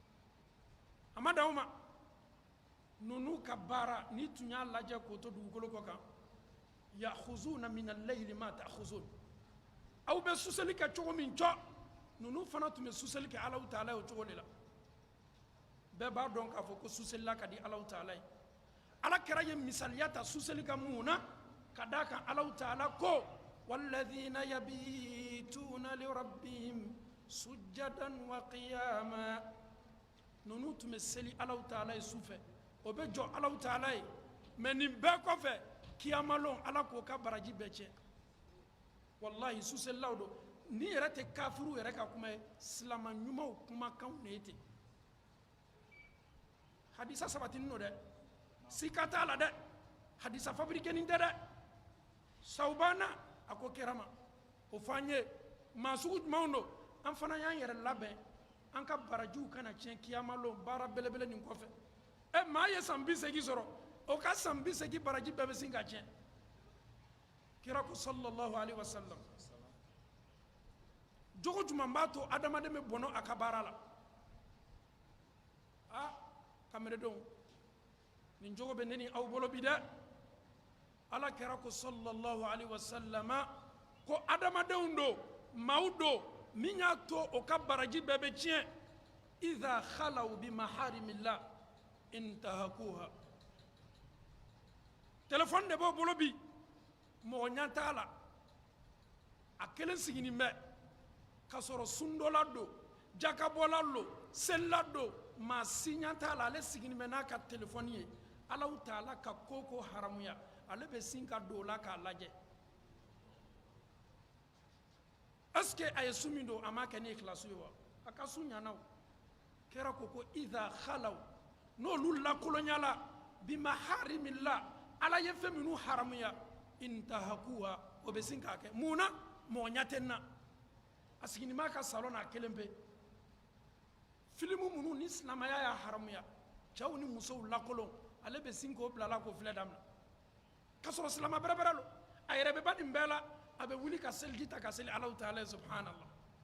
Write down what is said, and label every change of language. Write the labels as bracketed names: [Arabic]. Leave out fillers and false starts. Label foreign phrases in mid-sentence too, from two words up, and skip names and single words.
[Bambara] a ma dan o ma ninnu ka baara n'i tun y'a lajɛ k'o to dugukolo kɔ kan [Arabic] يأخذون من الليل ما تأخذون [Bambara] aw bɛ suseli kɛ cogo min cɔ ninnu fana tun bɛ suseli kɛ Alahu Taala ye o cogo de la bɛɛ b'a dɔn k'a fɔ ko suselila ka di Alahu Taala ye Ala kɛra ye misaliya ta suseli ka mun na ka d'a kan Alahu Taala ko [Arabic] والذين يبيتون لربهم سجدا وقياما [Bambara] ninnu tun bɛ seli Alahu Taala ye sufɛ o bɛ jɔ Alahu Taala ye mais nin bɛɛ kɔfɛ kiyamalon Ala k'o ka baraji bɛɛ cɛ wallahi suselilaw don ni yɛrɛ tɛ kafiru yɛrɛ ka kuma ye silama ɲumanw kumakanw de ye ten hadisa sabatinin don dɛ sika t'a la dɛ hadisa fabriquenin tɛ dɛ sawubana a ko kɛra ma o fɔ an ye maa sugu jumɛnw don an fana y'an yɛrɛ labɛn an ka barajiw kana tiɲɛ kiyamalon baara belebele nin kɔfɛ maa ye san 80 sɔrɔ o ka san 80 baraji bɛɛ bɛ sin ka tiɲɛ kira ko [Arabic] صلى الله عليه وسلم [Bambara] jogo jumɛn b'a to adamaden bɛ bɔnɔ a ka baara la kameredenw nin jogo bɛ ne ni aw bolo bi dɛ Ala kɛra ko [Arabic] صلى الله عليه وسلم [Bambara] ko adamadenw don maaw don min y'a to o ka baraji bɛɛ bɛ tiɲɛ [Arabic] إذا خلوا بمحارم الله انتهكوها [Bambara] téléphone de b'o bolo bi mɔgɔ ɲɛ t'a la a kelen siginin bɛ ka sɔrɔ sundola don jakabɔla don selila don maa si ɲɛ t'a la ale siginin bɛ n'a ka téléphone ye Alahu Taala ka ko ko haramuya ale bɛ sin ka don o la k'a lajɛ [French] est-ce que [Bambara] a ye su min don a m'a kɛ ni ikhlasu ye wa a ka su ɲana o kɛra ko [Arabic] إذا خلوا [Bambara] n'olu lakolonyala [Arabic] بمحارم الله [Bambara] Ala ye fɛn minnu haramuya intahakuha o bɛ sin k'a kɛ mun na mɔgɔ ɲɛ tɛ n na a siginin b'a ka salon na a kelen pe filimu minnu ni silamɛya y'a haramuya cɛw ni musow lakolon ale bɛ sin k'o bila la k'o filɛ daminɛ k'a sɔrɔ silama bɛrɛbɛrɛ lo a yɛrɛ bɛ ba nin bɛɛ la a bɛ wuli ka seliji ta ka seli Alahu Taala subhanallah